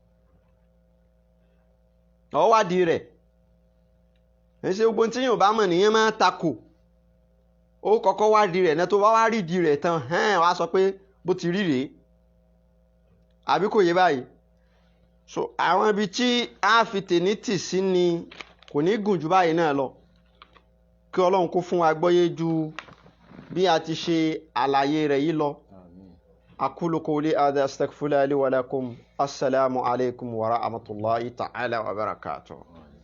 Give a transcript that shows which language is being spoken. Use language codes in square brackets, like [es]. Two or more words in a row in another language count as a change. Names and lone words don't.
[yo] ẹ̀ṣẹ̀ gbogbo tí yóò bá mọ̀ nìyẹn máa takò ó kọ́kọ́ wádìí rẹ̀ náà tó bá wá rídìí rẹ̀ tán wá sọ pé bó ti rí rèé àbí kò yé báyìí so àwọn ibi tí a fi tèní tì sí ni kò ní gùn jù báyìí náà lọ kí Ọlọ́run kó fún wa gbọ́yé ju bí a ti ṣe àlàyé rẹ̀ yìí lọ. [ar] أقول قولي هذا أستغفر الله لي ولكم السلام عليكم ورحمة الله تعالى وبركاته.